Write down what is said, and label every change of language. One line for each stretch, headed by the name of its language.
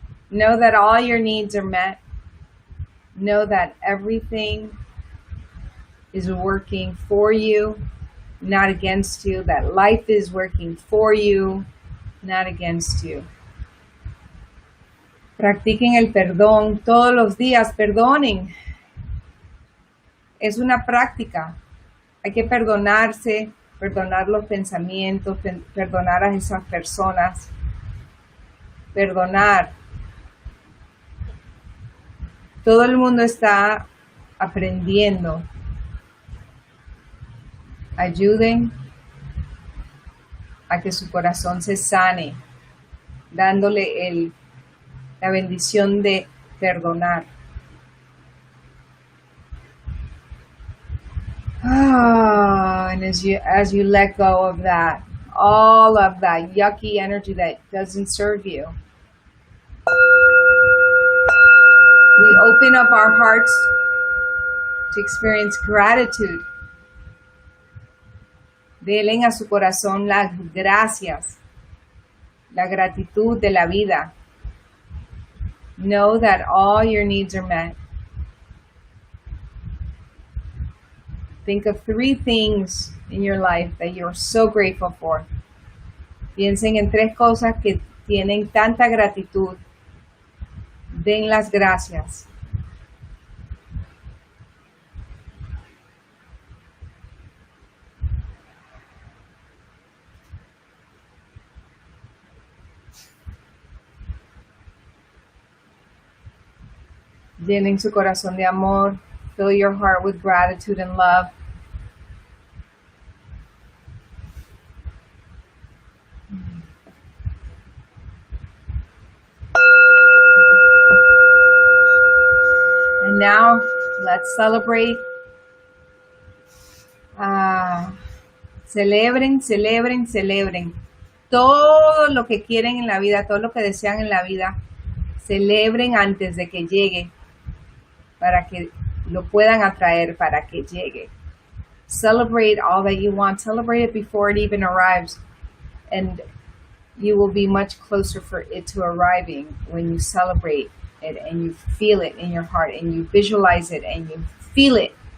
English: Know that all your needs are met. Know that everything is working for you, not against you. That life is working for you, not against you.
Spanish: Practiquen el perdón todos los días. Perdonen. Es una práctica. Hay que perdonarse, perdonar los pensamientos, perdonar a esas personas. Perdonar. Todo el mundo está aprendiendo. Ayuden a que su corazón se sane, dándole la bendición de perdonar.
English: And as you let go of that, all of that yucky energy that doesn't serve you, we open up our hearts to experience gratitude.
Spanish: Denle a su corazón las gracias, la gratitud de la vida.
English: Know that all your needs are met. Think of 3 things in your life that you're so grateful for.
Spanish: Piensen en 3 cosas que tienen tanta gratitud. Den las gracias. Llenen su corazón de amor.
English: Fill your heart with gratitude and love. And now, let's celebrate.
Spanish: Celebren, celebren, celebren. Todo lo que quieren en la vida, todo lo que desean en la vida, celebren antes de que llegue, para que lo puedan atraer, para que llegue.
English: Celebrate all that you want. Celebrate it before it even arrives. And you will be much closer for it to arriving when you celebrate it and you feel it in your heart and you visualize it and you feel it.